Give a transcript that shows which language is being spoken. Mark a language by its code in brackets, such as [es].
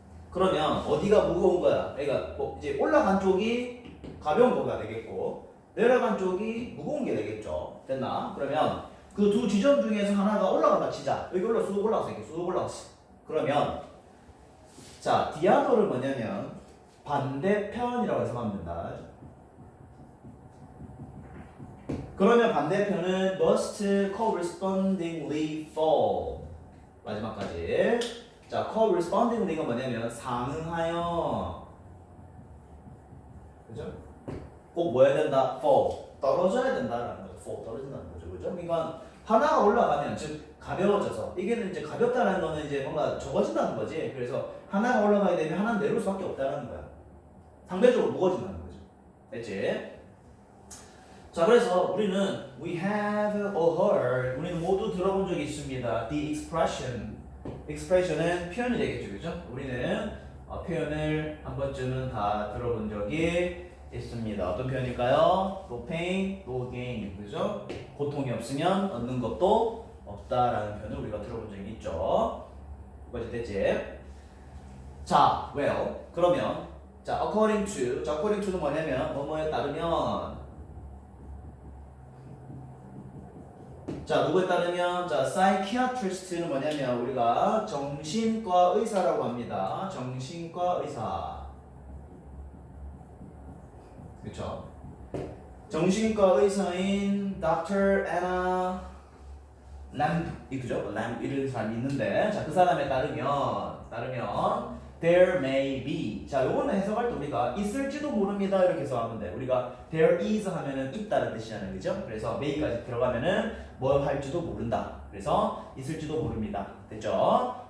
[ko] 그러면 어디가 무거운 거야? 그러니까 뭐 이제 올라간 쪽이 가벼운 거가 되겠고 내려간 쪽이 무거운 게 되겠죠. 됐나? 그러면 그 두 지점 중에서 하나가 올라간다 치자. 여기 쑥 올라갔어. 이렇게 쑥 올라갔어. 그러면 자, 디아도를 뭐냐면 반대편이라고 해서 하면 된다. 그러면 반대편은 [en] must correspondingly fall. [ko] 마지막까지. 자, correspondingly가 뭐냐면 상응하여. 그죠? 꼭 뭐 해야 된다? fall. 떨어져야 된다라는 거죠. fall. 떨어진다는 거죠. 그죠? 그러니까 하나가 올라가면 즉 가벼워져서 이게 이제 가볍다는 거는 이제 뭔가 적어진다는 거지. 그래서 하나가 올라가게 되면 하나는 내려올 수밖에 없다는 거야. 상대적으로 무거워진다는 거죠. 됐지? 자, 그래서 우리는 [en] we have all heard [ko] 우리는 모두 들어본 적이 있습니다. The expression은 표현이 되겠죠, 그죠? 우리는 표현을 한 번쯤은 다 들어본 적이 있습니다. 어떤 표현일까요? [en] No pain, no gain, [ko] 그죠? 고통이 없으면 얻는 것도 없다라는 표현을 우리가 들어본 적이 있죠. 그거지 됐지? 자, well, 그러면 자, [en] according to [ko] 는 뭐냐면 뭐뭐에 따르면 자, 누구에 따르면 자, psychiatrist는 뭐냐면 우리가 정신과 의사라고 합니다. 정신과 의사. 그렇죠? 정신과 의사인 Dr. Anna Lamb, 그죠? Lamb 이런 사람이 있는데 자, 그 사람에 따르면 [en] there may be. [ko] 자, 요거는 해석할 때 우리가 있을지도 모릅니다 이렇게 해석하면 돼. 우리가 [en] there is [ko] 하면은 있다는 뜻이잖아요, 그죠? 그래서 may까지 들어가면은 뭘 할지도 모른다. 그래서 있을지도 모릅니다. 됐죠?